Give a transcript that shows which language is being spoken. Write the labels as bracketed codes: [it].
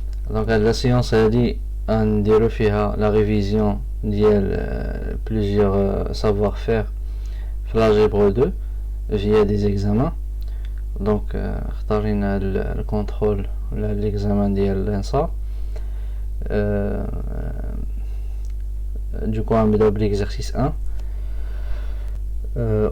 [fr] Donc la séance [ar] هذه نديرو فيها [fr] la révision [ar] ديال [fr] plusieurs savoir-faire [ar] في [fr] l'algèbre 2 via des examens. [ar] Donc اختارينا الكونترول ولا l'examen ديال l'ENSA. [fr] Du coup [ar] غنبداو [fr] بالexercice 1.